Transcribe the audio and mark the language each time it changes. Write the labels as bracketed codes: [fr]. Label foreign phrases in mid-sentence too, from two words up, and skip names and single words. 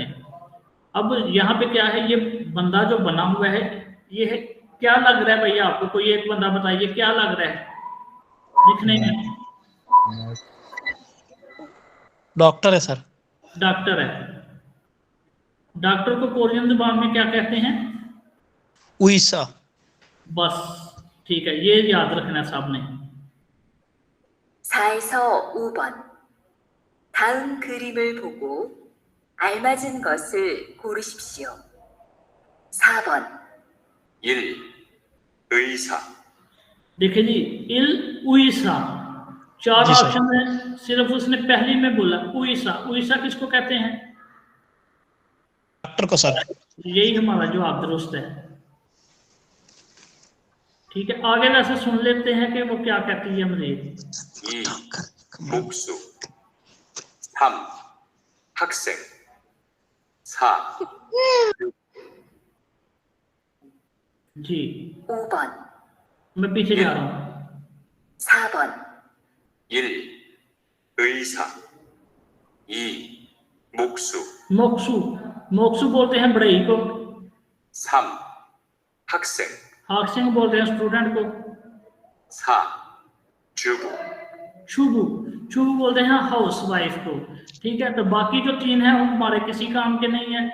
[ur] اب یہاں پے کیا ہے، یہ بندہ جو بنا ہوا ہے یہ ہے، کیا لگ رہا ہے بھیا آپ کو، کوئی ایک بندہ بتائیے کیا لگ رہا ہے دکھنے میں? ڈاکٹر ہے سر. ڈاکٹر ہے. ڈاکٹر کو کورین زبان میں کیا کہتے ہیں? [ko] उईसा। [ur] بس ٹھیک ہے، یہ یاد رکھنا سب نے. [ko] 4에서 5번. 다음 그림을 보고 알맞은 것을 고르십시오. 4번. 1. 의사. [ur] دیکھیے جی، اِل اُئیسا، چار جی سر. آپشن ہے، صرف اس نے پہلی میں بولا اُئیسا. اُئیسا کس کو کہتے ہیں? ڈاکٹر کو سر. یہی ہمارا جواب درست ہے۔ ٹھیک ہے، آگے ویسے سن لیتے ہیں کہ وہ کیا کہتی ہے مجید. [ko] 2. 목수. 3. 학생. 4. [ur] جی [ko] 5번. [ur] میں پیچھے جا رہا ہوں. [ko] 4번. 1. 의사. 2. 목수. [ur] موکسو، موکسو بولتے ہیں بڑھئی کو. [ko] 3. 학생. [ur] ہاکسنگ بولتے ہیں سٹوڈنٹ کو. [ko] 4. 주부. [ur] شوبھو، شوبھو بولتے ہیں [en] house wife [ur] کو. ٹھیک ہے، تو باقی جو تین ہے وہ ہمارے کسی کام کے نہیں ہے.